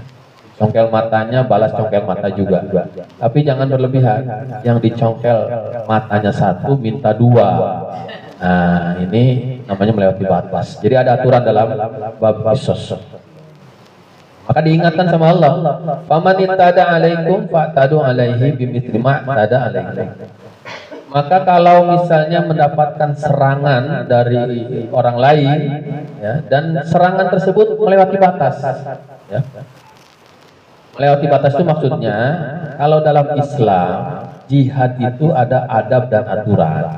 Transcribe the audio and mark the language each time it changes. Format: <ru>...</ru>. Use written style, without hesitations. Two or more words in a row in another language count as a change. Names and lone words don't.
<id>Congkel matanya, balas congkel mata juga. Tapi jangan berlebihan. Yang dicongkel matanya 1, minta 2. Nah, ini namanya melewati batas. Jadi ada aturan dalam bab qisas. Maka diingatkan sama Allah,</id> <ar>"فمن اعتدى عليكم فاعتدوا عليه بمثل ما اعتدى عليكم."</ar> <id>Maka kalau misalnya mendapatkan serangan dari orang lain, ya, dan serangan tersebut melewati batas, ya. Melewati batas itu maksudnya, kalau dalam Islam, jihad itu ada adab dan aturan.</id>